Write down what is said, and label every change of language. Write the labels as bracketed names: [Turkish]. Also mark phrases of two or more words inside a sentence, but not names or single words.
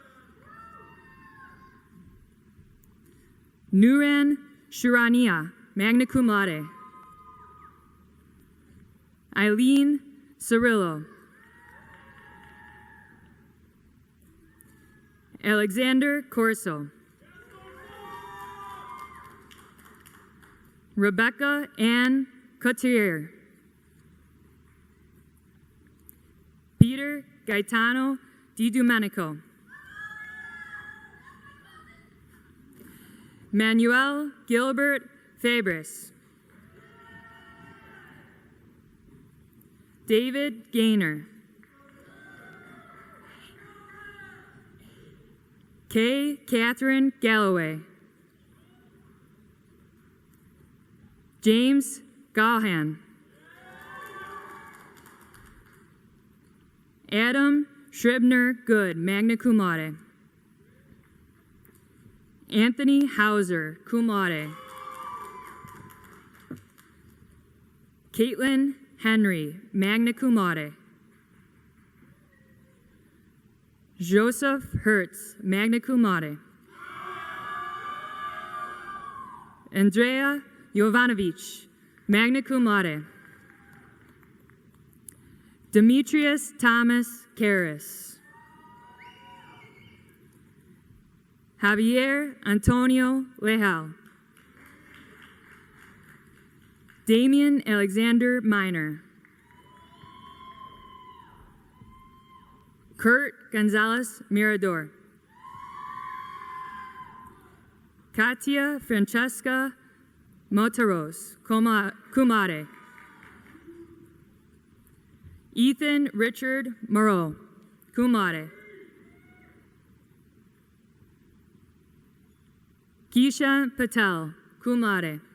[English] Nuran Shurania, [Latin] magna cum laude. [English] Eileen Cirillo. Alexander Corso. Rebecca Ann Cotier. Peter Gaetano Di Domenico. Manuel Gilbert Fabris. David Gaynor. Kay Catherine Galloway. James Gahan. Adam Shribner Good, [Latin] magna cum laude. [English] Anthony Hauser, [Latin] cum laude. [English] Caitlin Henry, [Latin] magna cum laude. [English] Joseph Hertz, [Latin] magna cum laude. [English] Andrea Jovanovic, [Latin] magna cum laude. [English] Demetrius Thomas Karras. Javier Antonio Lejal. Damian Alexander Minor. Kurt Gonzalez Mirador. Katia Francesca Motaros, [Latin] cum laude. [English] Ethan Richard Moreau, [Latin] cum laude. [English] Keisha Patel, [Latin] cum laude.